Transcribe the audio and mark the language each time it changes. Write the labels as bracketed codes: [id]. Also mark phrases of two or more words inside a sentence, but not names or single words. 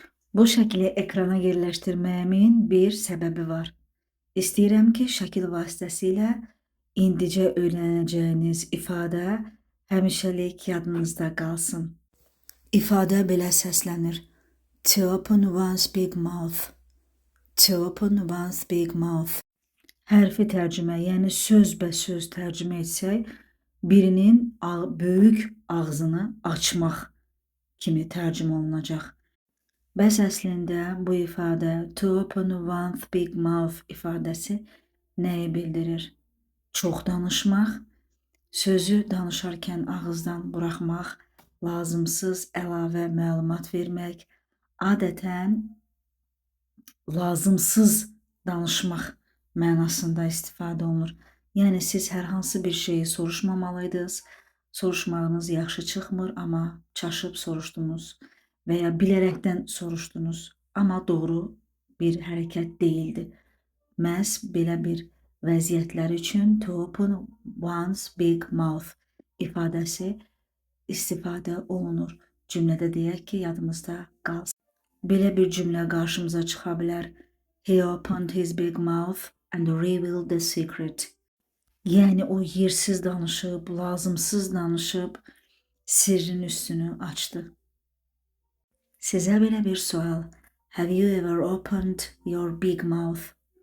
[az] Bu şəkli ekrana yerləşdirməyimin bir səbəbi var. İstəyirəm ki, şəkil vasitəsilə indicə öyrənəcəyiniz ifadə həmişəlik yadınızda qalsın. İfadə belə səslənir. [en] To open one's big mouth. To open one's big mouth. [az] Hərfi tərcümə, yəni sözbəsöz tərcümə etsək, birinin böyük ağzını açmaq kimi tərcümə olunacaq. Bəs əslində bu ifadə [en] to open one's big mouth [az] ifadəsi nəyi bildirir? Çox danışmaq, sözü danışarkən ağızdan buraxmaq, lazımsız əlavə məlumat vermək, adətən lazımsız danışmaq mənasında istifadə olunur. Yəni siz hər hansı bir şeyi soruşmamalıydınız, soruşmağınız yaxşı çıxmır, amma çaşıb soruşdunuz və ya bilərəkdən soruşdunuz, amma doğru bir hərəkət deyildi. Məhz belə bir vəziyyətlər üçün [en] to open one's big mouth [az] ifadəsi istifadə olunur. Cümlədə deyək ki, yadımızda qalsın. Belə bir cümlə qarşımıza çıxa bilər. [en] He opened his big mouth and revealed the secret. [az] Yəni o yersiz danışıb, lazımsız danışıb, sirrin üstünü açdı. Sizə belə bir sual. [en] Have you ever opened your big mouth?